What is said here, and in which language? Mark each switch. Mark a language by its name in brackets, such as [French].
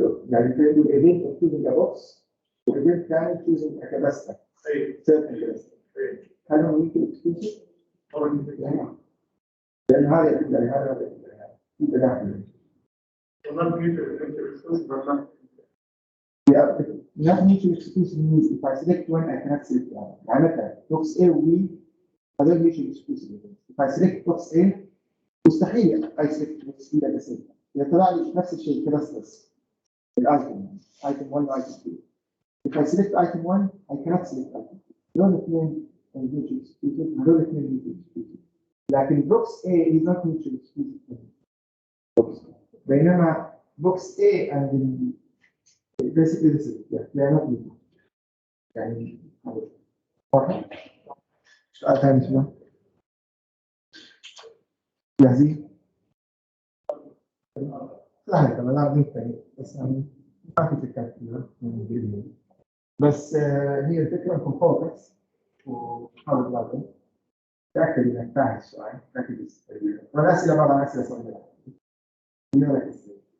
[Arabic] يعني تقول [English] event of choosing a box event [Arabic] ثاني [English] choosing a capacitor certain capacitor [Arabic] هل هو mutually exclusive؟ لأن هذا يدل على هذا في تداخل. [English] not mutually exclusive or not? Not mutually exclusive means if I select one I cannot select the other. [Arabic] يعني مثلا box A و B هذول mutually exclusive. [English] If I select box A [Arabic] مستحيل [English] I select box B at the same time. [Arabic] إذا طلع لي نفس الشيء كلاسترز الآيتم item 1 و item 2. [English] If I select item 1 I cannot select item 2. [Arabic] هذول الاثنين mutually exclusive هذول الاثنين mutually exclusive. لكن [English] box A is not mutually exclusive. [Arabic] بينما [English] box A and B basically this is they are not mutual. [Arabic] يعني واضح؟ سؤال ثاني شنو؟ جاهزين؟ سهل طبعا لا ننتهي بس يعني ما في فكرة كثيرة بس هي الفكرة في فوكس وحاول تلاحظ تأكد إنك فاهم السؤال ركز والأسئلة بعض الأسئلة صعبة ركز